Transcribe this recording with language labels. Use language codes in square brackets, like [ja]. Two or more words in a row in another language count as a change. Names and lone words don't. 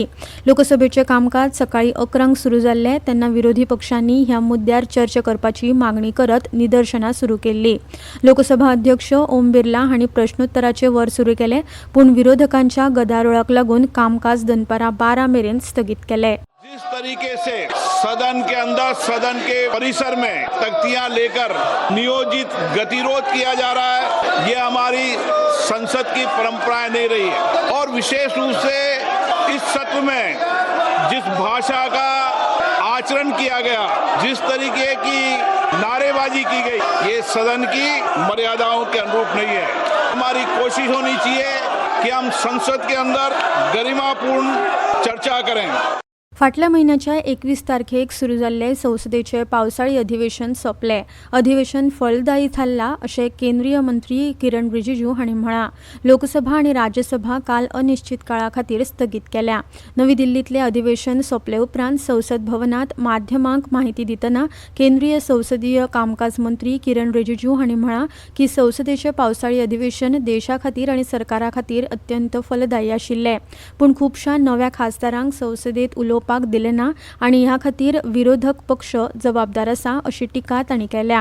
[kok] लोकसभेचें कामकाज सकाळी 11 सुरू जाल्लें तेन्ना विरोधी पक्षांनी ह्या मुद्द्यार चर्चा करपाची मागणी करत निदर्शनां सुरू केल्ली. लोकसभा अध्यक्ष ओम बिर्ला हांणी प्रश्नोत्तराचे वर सुरू केले, पूण विरोधकांच्या गदारोळाक लागून कामकाज दनपारां 12 मेरेन स्थगीत केलें. [hi] जिस तरीके से सदन के अंदर, सदन के परिसर में तख्तियां लेकर नियोजित गतिरोध किया जा रहा है, ये हमारी संसद की परंपराएं नहीं रही है. और विशेष रूप से इस सत्र में जिस भाषा का आचरण किया गया, जिस तरीके की नारेबाजी की गई, ये सदन की मर्यादाओं के अनुरूप नहीं है. हमारी कोशिश होनी चाहिए कि हम संसद के अंदर गरिमापूर्ण चर्चा करें. [kok] फाटल्या म्हयन्याच्या 21 तारखेक सुरू जाल्ले संसदेचे पावसाळी अधिवेशन सोंपले. अधिवेशन फलदायी थारला अशें केंद्रीय मंत्री किरण रिजिजू हांणी म्हळां. लोकसभा आनी राज्यसभा काल अनिश्चित काळा खातीर स्थगीत केल्या. नवी दिल्लीतले अधिवेशन सोंपले उपरांत संसद भवनात माध्यमांक माहिती दितना केंद्रीय संसदीय कामकाज मंत्री किरण रिजिजू हांणी म्हळां की संसदेचें पावसाळी अधिवेशन देशा खातीर आनी सरकारा खातीर अत्यंत फलदायी आशिल्लें, पूण खुबशा नव्या खासदारांक संसदेत उलोवपाक दिले ना आनी ह्या खातीर विरोधक पक्ष जबाबदार आसा अशी टिका तांणी केल्या.